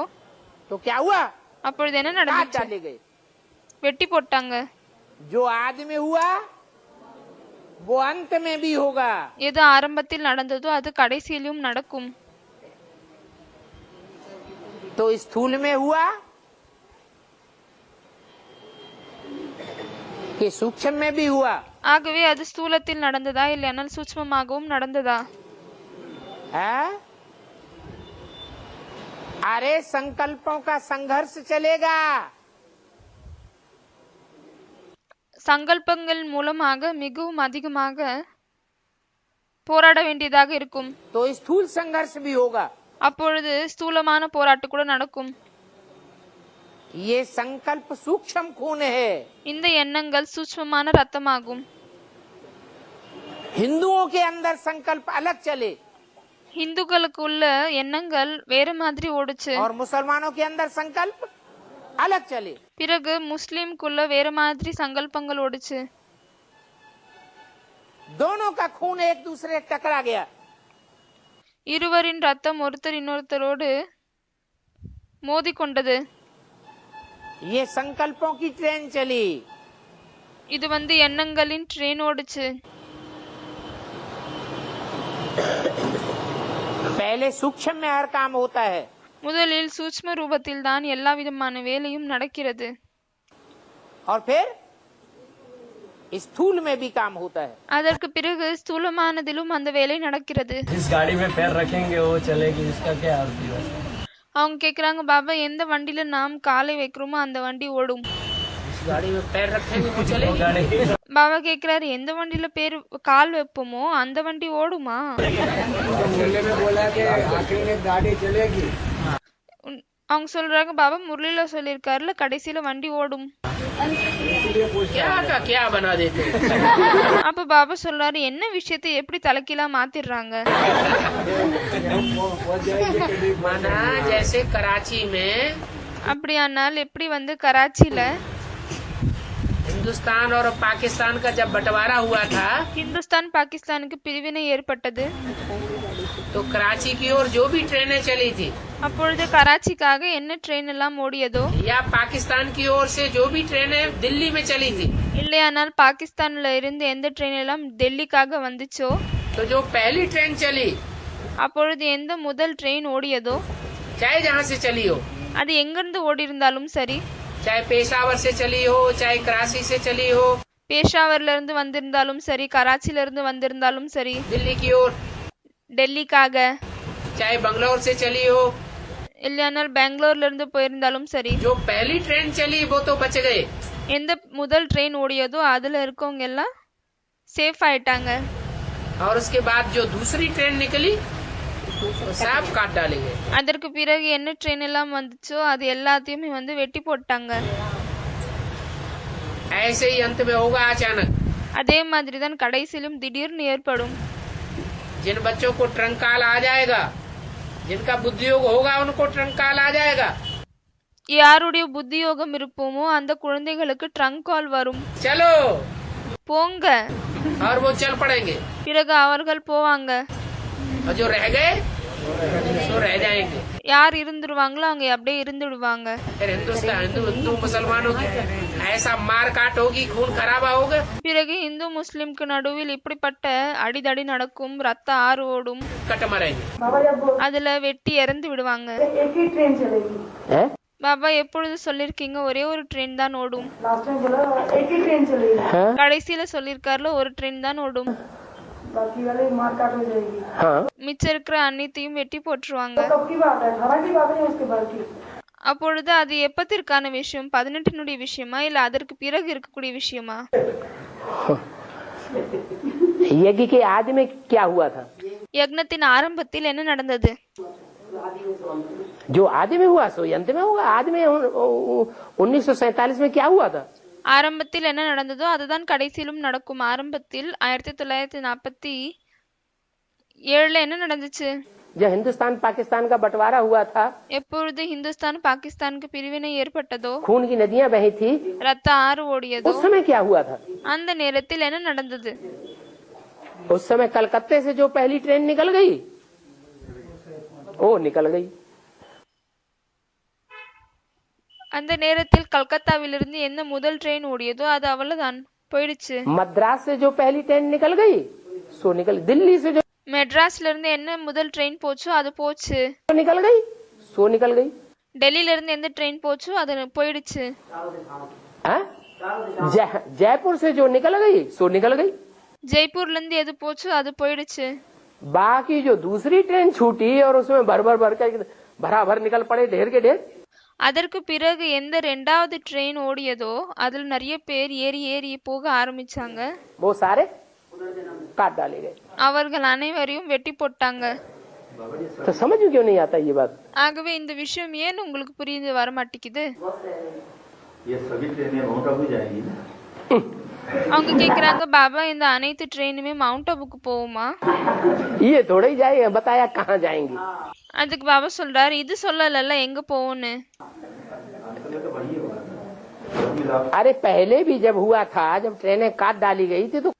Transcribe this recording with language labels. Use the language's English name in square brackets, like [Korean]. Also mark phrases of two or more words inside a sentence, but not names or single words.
[Hindi] तो क्या हुआ? [Tamil] அப்பொழுது என்ன [Hindi] काट [Tamil] நடந்துச்சு? [Hindi] डाले गए. [Tamil] வெட்டி போட்டாங்க. [Hindi] जो आदि में हुआ वो अंत में भी होगा. [Tamil] எது ஆரம்பத்தில் நடந்ததோ அது கடைசியிலும் நடக்கும். [Hindi] तो स्थूल में हुआ कि सूक्ष्म में भी हुआ? [Tamil] ஆகவே அது ஸ்தூலத்தில் நடந்ததா இல்லையானால் சூட்சுமமாகவும் நடந்ததா? [Hindi] है? अरे संकल्पों का संघर्ष चलेगा. [Tamil] சங்கல்பங்கள் மூலமாக மிகவும் அதிகமாக போராட வேண்டியதாக இருக்கும். [Hindi] तो स्थूल संघर्ष भी होगा. [Tamil] அப்பொழுது ஸ்தூலமான போராட்டம் கூட நடக்கும். [Hindi] ये संकल्प सूक्ष्म खून है. [Tamil] இந்த எண்ணங்கள் சூட்சுமமான ரத்தமாகும். [Hindi] हिंदुओं के अंदर संकल्प अलग चले [Tamil] இந்துக்களுக்குள்ள எண்ணங்கள் வேற மாதிரி ஓடுச்சு. [Hindi] और मुसलमानों के अंदर संकल्प अलग चले. [Tamil] பிறகு முஸ்லிம்குள்ள வேற மாதிரி சங்கல்பங்கள் ஓடுச்சு. [Hindi] दोनों का खून एक दूसरे से टकरा गया. [Tamil] இருவரின் ரத்தம் ஒருத்தர் இன்னொருத்தரோடு மோதி கொண்டது. [Hindi] ये संकल्पों की ट्रेन चली. [Tamil] இது எண்ணங்களின் ட்ரெயின் ஓடுச்சு. [Hindi] पहले सूक्ष्म में हर काम होता है. [Tamil] முதலில் சூட்ச்ம ரூபத்தில் தான் எல்லா விதமான வேலையும் நடக்கிறது. [Hindi] और फिर स्थूल में भी काम होता है. [Tamil] அதற்கு பிறகு ஸ்தூலமானதிலும் அந்த வேலை நடக்கிறது. [Hindi] जिस गाड़ी में पैर रखेंगे वो चलेगी, इसका क्या अर्थ है? [Tamil] அவங்க கேக்குறாங்க, பாபா எந்த வண்டியில நாம் காலை வைக்கிறோமோ அந்த வண்டி ஓடும். [Hindi] जिस गाड़ी में पैर रखेंगे वो चलेगी. गाड़ी [Tamil] பாபா கேக்குறாரு, எந்த வண்டியில கால் வைப்போமோ அந்த வண்டி ஓடுமா? [Hindi] गाड़ी चलेगी. [Tamil] அவங்க சொல்றாங்க, பாபா முரளில சொல்லிருக்காருல கடைசியில வண்டி ஓடும். [Hindi] क्या का क्या बना देते हैं. [Tamil] அப்ப பாபா சொல்றாரு, என்ன விஷயத்தை எப்படி தலைக்கீழா மாத்திடுறாங்க? [Hindi] माना जैसे कराची में [Tamil] அப்படியானால் எப்படி கராச்சியில [Hindi] हिंदुस्तान और पाकिस्तान का जब बंटवारा हुआ था [Tamil] இந்துஸ்தான் பாகிஸ்தானுக்கு பிரிவினை ஏற்பட்டது. [Hindi] तो कराची की ओर जो भी ट्रेनें चली थी [Tamil] அப்பொழுது கராச்சிக்காக என்ன ட்ரெயின் எல்லாம் ஓடியதோ [Hindi] या पाकिस्तान की ओर से जो भी ट्रेनें दिल्ली में चली थी, [Tamil] இல்லையானால் பாகிஸ்தான்ல இருந்து எந்த ட்ரெயின் எல்லாம் டெல்லிக்காக வந்துச்சோ [Hindi] तो जो पहली ट्रेन चली [Tamil] அப்பொழுது எந்த முதல் ட்ரெயின் ஓடியதோ [Hindi] चाहे जहाँ से चली हो, [Tamil] அது எங்கிருந்து ஓடி இருந்தாலும் சரி, [Hindi] चाहे पेशावर से चली हो, चाहे कराची से चली हो, [Tamil] பேஷாவர்ல இருந்து வந்திருந்தாலும் சரி, கராச்சில இருந்து வந்திருந்தாலும் சரி, [Hindi] दिल्ली की ओर, [Tamil] டெல்லிக்காக, [Hindi] चाहे बंगलौर से चली हो, [Tamil] இல்லையானால் பெங்களூர்ல இருந்து போயிருந்தாலும் சரி, [Hindi] जो पहली ट्रेन चली वो तो बच गए. [Tamil] எந்த முதல் ட்ரெயின் ஓடியதோ அதுல இருக்கவங்க எல்லாம் சேஃப் ஆயிட்டாங்க. [Hindi] और उसके बाद जो दूसरी ट्रेन निकली वो सब काट डाले गए. [Tamil] அதற்கு பிறகு என்ன ட்ரெயின் எல்லாம் வந்துச்சோ அது எல்லாத்தையுமே வெட்டி போட்டாங்க. [Hindi] ऐसे ही अंत में होगा अचानक. [Tamil] அதே மாதிரி தான் கடைசியிலும் திடீர்னு ஏற்படும். [Hindi] जिन बच्चों को ट्रंकाल आ जाएगा, जिनका बुद्धियोग होगा उनको ट्रंकाल आ जाएगा. [Tamil] யாருடைய புத்தி யோகம் இருப்போமோ அந்த குழந்தைகளுக்கு [English] trunk call [Tamil] வரும். [Hindi] चलो [Tamil] போங்க. [Hindi] और वो चल पड़ेंगे. [Tamil] பிறகு அவர்கள் போவாங்க. [Hindi] और जो रह गए तो रह जाएंगे. [Tamil] யார் இருந்துருவாங்களோ அவங்க அப்படியே இருந்துடுவாங்க. [Hindi] फिर हिंदू मुसलमानों की ऐसा मार काट होगी, खून खराबा होगा। [Tamil] பிறகு இந்து முஸ்லிம்க்கு நடுவில் இப்படிப்பட்ட அடிதடி நடக்கும், ரத்த ஆறு ஓடும், [Hindi] कट मरेंगे। [Tamil] அதுல வெட்டி இறந்து விடுவாங்க। [Hindi] एक ही ट्रेन चलेगी। है? [Tamil] பாபா எப்பொழுது சொல்லிருக்கீங்க ஒரே ஒரு ட்ரெயின் தான் ஓடும்? [Hindi] लास्ट में बोला एक ही ट्रेन चलेगी, हाँ? [Tamil] கடைசியில சொல்லிருக்காருல ஒரு ட்ரெயின் தான் ஓடும், [Hindi] बाकी वाले मार काट हो जाएगी। हाँ। [Tamil] மிச்சம் இருக்கிற அனைத்தையும் வெட்டி போட்டுருவாங்க। [Hindi] तो कब की बात है? 18 की बात है उसके बाद की? [Tamil] அப்பொழுது அது எப்பத்திற்கான விஷயம்? 18னுடைய விஷயமா இல்ல அதற்கு பிறகு இருக்கக்கூடிய விஷயமா? [Hindi] यज्ञ के आदि में क्या हुआ था? [Tamil] யக்னத்தின் ஆரம்பத்தில் என்ன நடந்தது? [Hindi] जो आदि में हुआ सो अंत में होगा। आदि में 1947 में क्या हुआ था? [Tamil] ஆரம்பத்தில் என்ன நடந்ததோ அதுதான் கடைசியிலும் நடக்கும்। ஆரம்பத்தில் 1947ல என்ன நடந்துச்சு? [Hindi] जब हिंदुस्तान पाकिस्तान का बंटवारा हुआ था, [Tamil] எப்பொழுது ஹிந்துஸ்தான் பாகிஸ்தானுக்கு பிரிவினை ஏற்பட்டதோ, [Hindi] खून की नदियां बही थी, [Tamil] ரத்த ஆறு ஓடியதோ, [Hindi] उस समय क्या हुआ था? [Tamil] அந்த நேரத்தில் என்ன நடந்தது? [Hindi] उस समय कलकत्ते से जो पहली ट्रेन निकल गई वो निकल गई। [Tamil] அந்த நேரத்தில் கல்கத்தாவிலிருந்து என்ன முதல் ட்ரெயின் ஓடியதோ அது அவ்வளவுதான், போயிடுச்சு। [Hindi] मद्रास से जो पहली ट्रेन निकल गई सो निकल। दिल्ली से जो [Tamil] மெட்ராஸ்ல இருந்து என்ன முதல் ட்ரெயின் போச்சோ அது போச்சு। [Hindi] निकल गई सो निकल गई। [Tamil] டெல்லியில இருந்து எந்த ட்ரெயின் போச்சோ அது போயிடுச்சு। [Hindi] हाँ? जयपुर से जो निकल गई सो निकल गई। [Tamil] ஜெய்ப்பூர்ல இருந்து எது போச்சோ அது போயிடுச்சு। [Hindi] बाकी जो दूसरी ट्रेन छूटी और उसमें भर कर भरा भर निकल पड़े ढेर के ढेर। [Tamil] அதற்கு பிறகு எந்த ரெண்டாவது ட்ரெயின் ஓடியதோ அதுல நிறைய பேர் ஏறி ஏறி போக ஆரம்பிச்சாங்க। [Hindi] वो सारे काट डाले गए। [Tamil] அவர்கள் அனைவரையும் வெட்டி போட்டாங்க। [Hindi] तो समझ में क्यों नहीं आता ये बात? [Tamil] ஆகவே இந்த விஷயம் ஏன் உங்களுக்கு புரிந்து வர மாட்டேங்குது? [Hindi] ये सभी ट्रेनें माउंट आबू जाएंगी ना? [Tamil] அவங்க கேக்குறாங்க, பாபா இந்த அனைத்து ட்ரெயினுமே மவுண்ட் ஆபுக்கு போகுமா? [Hindi] ये थोड़ा ही जाएगा, बताया कहाँ जाएंगी। [Tamil] அதுக்கு பாபா சொல்றாரு, இது சொல்லல எங்க போகும்னு। [Hindi] अरे पहले भी जब हुआ था, जब ट्रेनें काट डाली गई थी तो